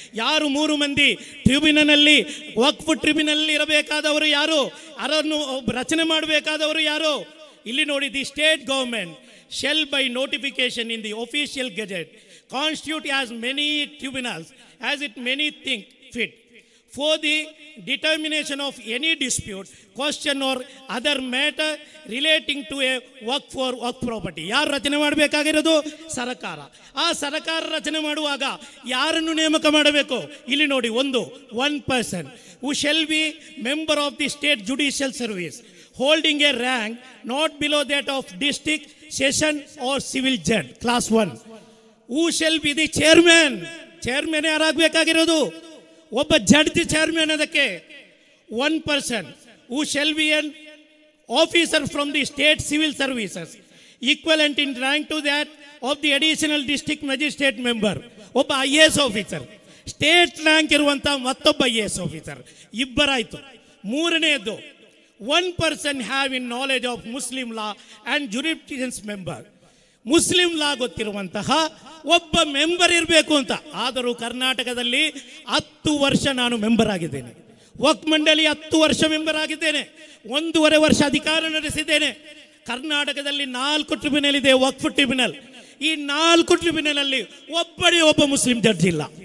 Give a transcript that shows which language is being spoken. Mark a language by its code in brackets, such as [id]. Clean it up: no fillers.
[kn] ಯಾರು 3 ಮಂದಿ ಟ್ರಿಬ್ಯುನಲ್ನಲ್ಲಿ ವಕ್ಫ್ ಟ್ರಿಬ್ಯುನಲ್ ಇರಬೇಕಾದವರು ಯಾರು, ಅದನ್ನು ರಚನೆ ಮಾಡಬೇಕಾದವರು ಯಾರು? ಇಲ್ಲಿ ನೋಡಿ, [en] The state government shall by notification in the official gazette constitute as many tribunals as it many think fit for the determination of any dispute, question or other matter relating to a work for work property. [kn] ಯಾರು ರಚನೆ ಮಾಡಬೇಕಾಗಿರೋದು? ಸರ್ಕಾರ. ಆ ಸರ್ಕಾರ ರಚನೆ ಮಾಡುವಾಗ ಯಾರನ್ನು ನೇಮಕ ಮಾಡಬೇಕು? ಇಲ್ಲಿ ನೋಡಿ, [en] one person who shall be member of the state judicial service holding a rank not below that of district, session or civil judge class 1. who shall be the chairman [kn] ಯಾರಾಗಬೇಕಾಗಿರೋದು? ಒಬ್ಬ ಜಡ್ಜ್ ಚೇರ್ಮನ್. ಅದಕ್ಕೆ [en] 1 person who shall be an officer from the state civil services equivalent in rank to that of the additional district magistrate member. [kn] ಒಬ್ಬ IAS officer, state rank ಇರುವಂಥ ಮತ್ತೊಬ್ಬ IAS officer, ಇಬ್ಬರಾಯಿತು. ಮೂರನೆಯದು [en] 1 person have in knowledge of Muslim law and jurisprudence member. [kn] Muslim ಲಾ ಗೊತ್ತಿರುವಂತಹ ಒಬ್ಬ member ಇರಬೇಕು ಅಂತ. ಆದರೂ ಕರ್ನಾಟಕದಲ್ಲಿ 10 ವರ್ಷ ನಾನು ಮೆಂಬರ್ ಆಗಿದ್ದೇನೆ. ವಕ್ಫ್ ಮಂಡಳಿ 10 ವರ್ಷ ಮೆಂಬರ್ ಆಗಿದ್ದೇನೆ. 1.5 ವರ್ಷ ಅಧಿಕಾರ ನಡೆಸಿದ್ದೇನೆ. ಕರ್ನಾಟಕದಲ್ಲಿ 4 ಟ್ರಿಬ್ಯುನಲ್ ಇದೆ, ವಕ್ಫ್ ಟ್ರಿಬ್ಯುನಲ್. ಈ 4 ಟ್ರಿಬ್ಯುನಲ್ ಅಲ್ಲಿ ಒಬ್ಬ ಮುಸ್ಲಿಂ ಜಡ್ಜ್ ಇಲ್ಲ.